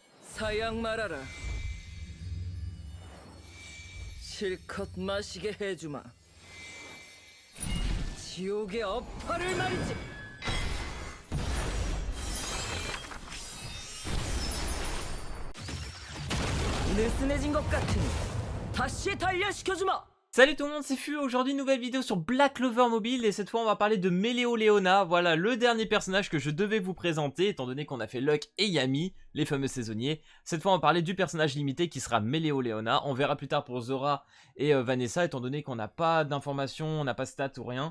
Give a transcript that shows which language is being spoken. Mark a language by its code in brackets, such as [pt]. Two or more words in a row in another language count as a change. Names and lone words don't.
[ko] 사양 말아라. 실컷 마시게 해주마. 지옥의 업화를 말이지. 느슨해진 것 같으니 다시 단련시켜주마. [fr] Salut tout le monde, c'est Fu. Aujourd'hui nouvelle vidéo sur Black Clover Mobile et cette fois on va parler de Meléoléona. Voilà le dernier personnage que je devais vous présenter étant donné qu'on a fait Luck et Yami, les fameux saisonniers. Cette fois on va parler du personnage limité qui sera Meléoléona. On verra plus tard pour Zora et Vanessa étant donné qu'on n'a pas d'informations, on n'a pas de stats ou rien.